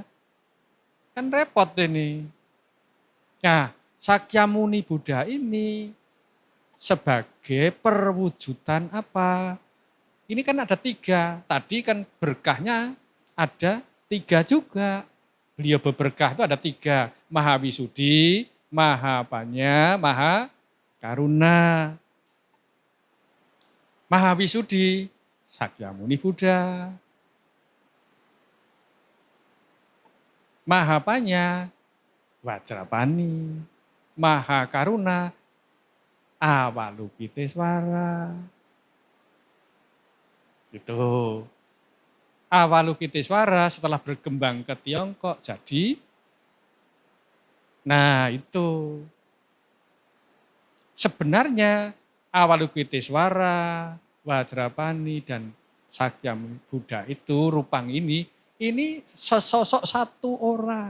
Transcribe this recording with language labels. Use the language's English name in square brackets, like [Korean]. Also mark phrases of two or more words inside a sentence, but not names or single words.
[Indonesian] Kan repot ini. Nah, Sakyamuni Buddha ini sebagai perwujudan apa? Ini kan ada 3. Tadi kan berkahnya ada 3 juga. Beliau berberkah itu ada 3. Mahawisudi, Mahapanya, Mahakaruna. Mahawisudi, Sakyamuni Buddha. Mahapanya, Wajrapani. Mahakaruna, Awalokiteswara. Itu. Awalokiteswara setelah berkembang ke Tiongkok jadi, nah itu. Sebenarnya Awalokiteswara, Wajrapani dan Sakyamuni Buddha itu Rupang ini sesosok satu orang.